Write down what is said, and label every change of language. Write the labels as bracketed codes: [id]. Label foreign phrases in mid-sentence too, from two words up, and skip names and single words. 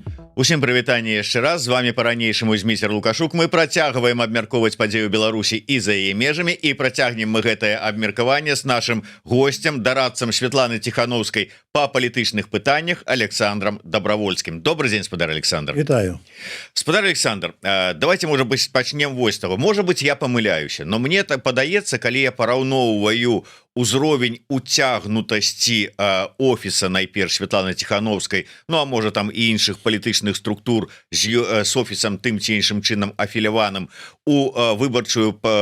[be] Усім прывітанне яшчэ раз, з вами по-ранейшаму Змейстер Лукашук. Мы працягваем абмяркоўваць падзею Беларусі і за яе межамі, і працягнем мы гэтае абмеркаванне з нашым гостцем, дарадцам Светланы Тихановскай па палітычных пытаннях Александром Добровольским. [ru] Добрый день, спадар Александр. [be] Вітаю. Спадар Александр, [ru] давайте, может быть, [be] пачнем вось таго. [ru] Может быть, [be] я памыляюся, но мне так падаецца, калі я параўноўваю узровень уцягнутасці офіса найперш Светланы Тихановскай, ну а можа там і іншых палітычных структур з офісам тым ці іншым чынам афіляваным у выбарчую